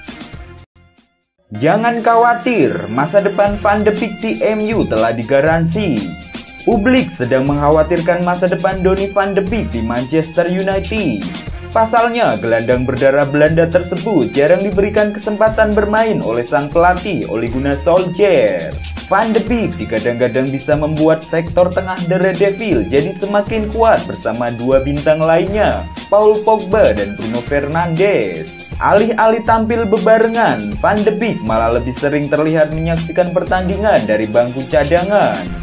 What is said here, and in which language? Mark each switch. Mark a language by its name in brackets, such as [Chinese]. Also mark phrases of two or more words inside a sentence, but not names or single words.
[Indonesian] Jangan khawatir, masa depan Van de Beek di MU telah digaransi. Publik sedang mengkhawatirkan masa depan Donny van de Beek di Manchester United. Pasalnya, gelandang berdarah Belanda tersebut jarang diberikan kesempatan bermain oleh sang pelatih Ole Gunnar Solskjaer. Van de Beek digadang-gadang bisa membuat sektor tengah The Red Devil jadi semakin kuat bersama dua bintang lainnya, Paul Pogba dan Bruno Fernandes. Alih-alih tampil bebarengan, Van de Beek malah lebih sering terlihat menyaksikan pertandingan dari bangku cadangan.